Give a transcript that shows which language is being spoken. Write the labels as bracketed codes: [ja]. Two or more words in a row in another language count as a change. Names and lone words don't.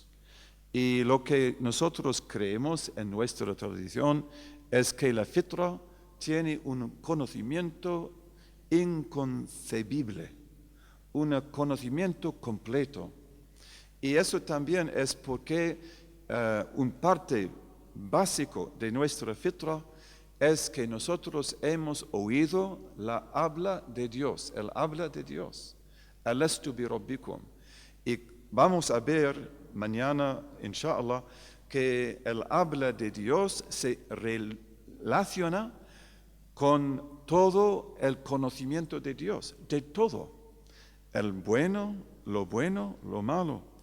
[es] Y lo que nosotros creemos en nuestra tradición es que la fitra tiene un conocimiento inconcebible, un conocimiento completo. Y eso también es porque un parte básico de nuestra fitra es que nosotros hemos oído la habla de Dios, el habla de Dios. [ar] ألست بربكم. [es] Y vamos a ver mañana, inshallah, que el habla de Dios se relaciona con todo el conocimiento de Dios, de todo. El bueno, lo malo.